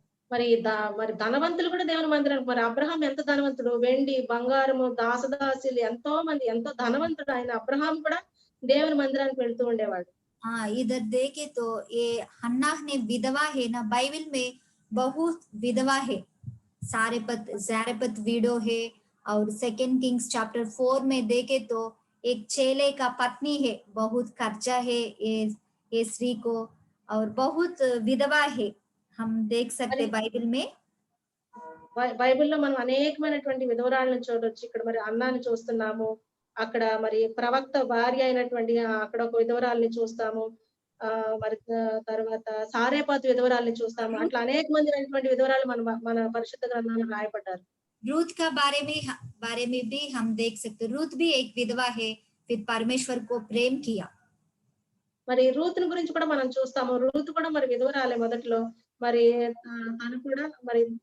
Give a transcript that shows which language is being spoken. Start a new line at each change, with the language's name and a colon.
Telugu: మరి ధనవంతులు కూడా దేవుని మందిరానికి, మరి అబ్రహాం ఎంత ధనవంతుడు, వెండి బంగారము దాసదాసులు ఎంతో మంది, ఎంతో ధనవంతుడు ఆయన. అబ్రహాం కూడా దేవుని మందిరానికి వెళ్తూ ఉండేవాడు.
Hindi: इधर देखे तो ये हन्ना ने विधवा है ना, बाइबल में बहुत विधवा है, जारेपत विडो है, और सेकंड किंग्स चैप्टर 4 में देखे तो एक चेले का पत्नी है, बहुत खर्चा है ये स्त्री को, और बहुत विधवा है, हम देख सकते बाइबल में।
Telugu: బైబిల్లో మనం అనేకమైనటువంటి విధవరాలను చూడొచ్చు. ఇక్కడ మరి అన్నాని చూస్తున్నాము, అక్కడ మరి ప్రవక్త భార్య అయినటువంటి అక్కడ ఒక విధవరాలని చూస్తాము, మరి తర్వాత సారేపాతు విధవరాలని చూస్తాము. అట్లా అనేక మంది అయినటువంటి విధవరాలు మన పరిశుద్ధ గ్రంథంలో రాయబడ్డారు.
Hindi: रूथ का बारे में भी हम देख सकते, रूथ भी एक विधवा है, फिर परमेश्वर को प्रेम किया।
Telugu: మరి రూతుని గురించి కూడా మనం చూస్తాము. రూతు కూడా మరి విధవరాలే మొదట్లో, మరి తను కూడా మరి